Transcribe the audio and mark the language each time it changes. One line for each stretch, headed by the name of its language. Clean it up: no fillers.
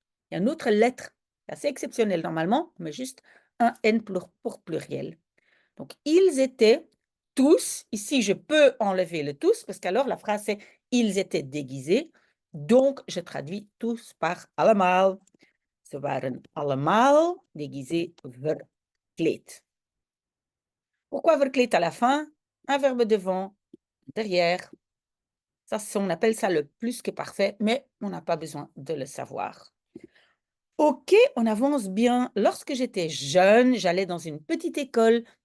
French: Il y a une autre lettre, c'est assez exceptionnel normalement, mais juste un N pour pluriel. Donc, ils étaient tous, ici, je peux enlever le tous, parce qu'alors la phrase c'est « ils étaient déguisés », donc je traduis tous par allemaal.
Dutch: Ze waren allemaal
French: déguisés
Dutch: verkleed.
French: Pourquoi verkleed à la fin? Un verbe devant, derrière. Ça, on appelle ça le plus que parfait, mais on n'a pas besoin de le savoir. OK, on avance bien. Lorsque j'étais jeune, j'allais dans une petite école.